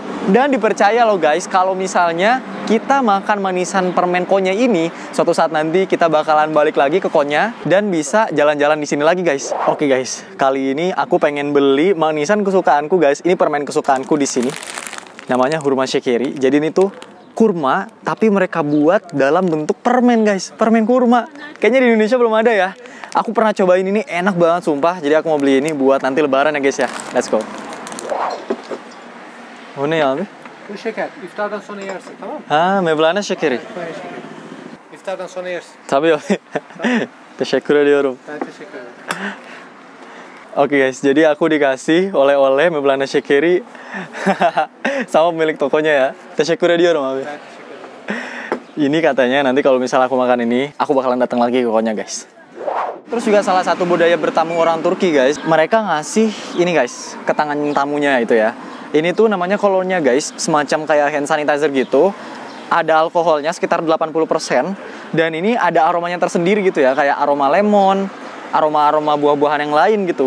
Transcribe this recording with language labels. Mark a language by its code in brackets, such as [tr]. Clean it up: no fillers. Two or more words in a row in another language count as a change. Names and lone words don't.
[id] Dan dipercaya loh guys, kalau misalnya kita makan manisan permen Konya ini, suatu saat nanti kita bakalan balik lagi ke Konya dan bisa jalan-jalan di sini lagi guys. Oke guys, kali ini aku pengen beli manisan kesukaanku guys. Ini permen kesukaanku di sini. Namanya [tr] hurma şekeri. [id] Jadi ini tuh kurma, tapi mereka buat dalam bentuk permen guys. Permen kurma. Kayaknya di Indonesia belum ada ya. Aku pernah cobain ini, enak banget sumpah. Jadi aku mau beli ini buat nanti lebaran ya guys ya. [en] Let's go. [tr] Bu ne abi? Bu şeker. İftardan sonra yersin, tamam mı? Ha, Mevlana şekeri. Konya şekeri. İftardan sonra yersin. Tabii abi. Teşekkür ediyorum. Ben teşekkür ederim. [id] Oke guys, jadi aku dikasih oleh-oleh Mevlana şekeri sama pemilik tokonya ya. [tr] Teşekkür ediyorum abi. Ben teşekkür ederim. [id] Ini katanya nanti kalau misalnya aku makan ini, aku bakalan datang lagi ke Konya guys. Terus juga salah satu budaya bertamu orang Turki guys, mereka ngasih ini guys ke tangan tamunya itu ya. Ini tuh namanya kolonnya guys, semacam kayak [en] hand sanitizer [id] gitu. Ada alkoholnya sekitar 80%. Dan ini ada aromanya tersendiri gitu ya, kayak aroma lemon, aroma-aroma buah-buahan yang lain gitu.